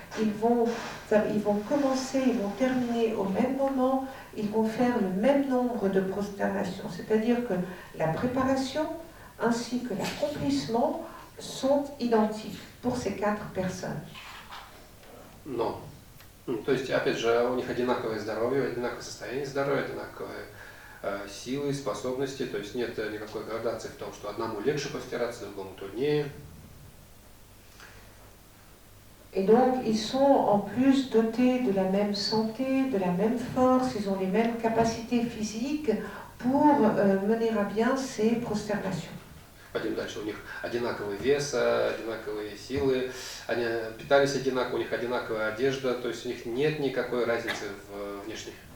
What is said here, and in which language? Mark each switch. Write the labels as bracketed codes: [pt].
[fr] Ils vont commencer, ils vont terminer au même moment, ils vont faire le même nombre de prosternations. C'est-à-dire que la préparation ainsi que l'accomplissement sont identiques pour ces 4 personnes. Non. [ru] То есть, опять же, у них одинаковое здоровье, одинаковое состояние здоровья, одинаковые силы, способности. То есть нет никакой градации в том, что одному легче постираться, другому труднее. [fr] Et donc, ils sont en plus dotés de la même santé, de la même force, ils ont les mêmes capacités physiques pour mener à bien ces prosternations. [ru] Пойдем дальше. У них одинаковый вес, одинаковые силы, они питались одинаково, у них одинаковая одежда, то есть у них нет никакой разницы в внешней.